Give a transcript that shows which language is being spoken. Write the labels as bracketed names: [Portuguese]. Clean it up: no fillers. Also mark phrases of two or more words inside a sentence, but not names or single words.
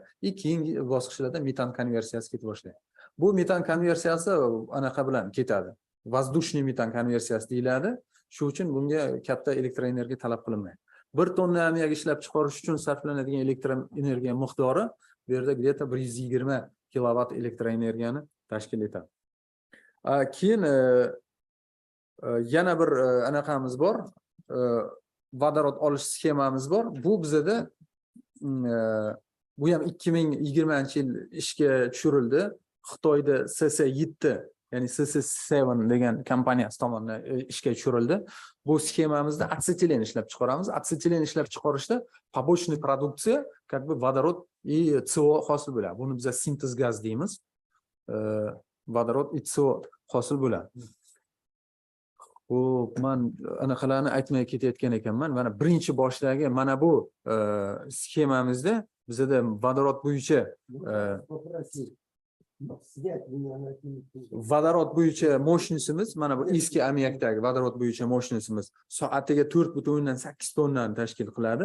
[Uzbek] Keyingi bosqichlarda metan konversiyasi ketib boshlaydi. Bu metan konversiyasi anaqa bilan ketadi. Воздушный metan konversiyasi deyiladi. Shu uchun bunga katta elektroenergiya talab qilinmaydi. 1 tonna ammiak ishlab chiqarish uchun sarflanadigan elektroenergiya miqdori bu yerda где-то 120 kilovat elektroenergiyani tashkil etadi. Keyin yana bir anaqamiz bor. Vodorod olish sxemamiz bor. Bu bizda bu ham 2020-yil ishga tushirildi. Xitoyda SS7, ya'ni SS7 degan kompaniyasi tomonidan ishga tushirildi. Bu sxemamizda atsetilen ishlab chiqaramiz. Atsetilen ishlab chiqarishda побочный produksiya, [Russian] как бы [Uzbek] vodorod и CO hosil bo'ladi. Buni biz sintez gaz deymiz. Vodorod и CO hosil bo'ladi. Men anaqalarni aytmay ketayotgan ekanman. Mana birinchi boshdagi mana bu sxemamizda bizda vodorod bo'yicha vodorod bo'yicha mощностimiz mana bu eski amyakdagi vodorod bo'yicha mощностimiz soatiga 4,8 tonnani tashkil qiladi.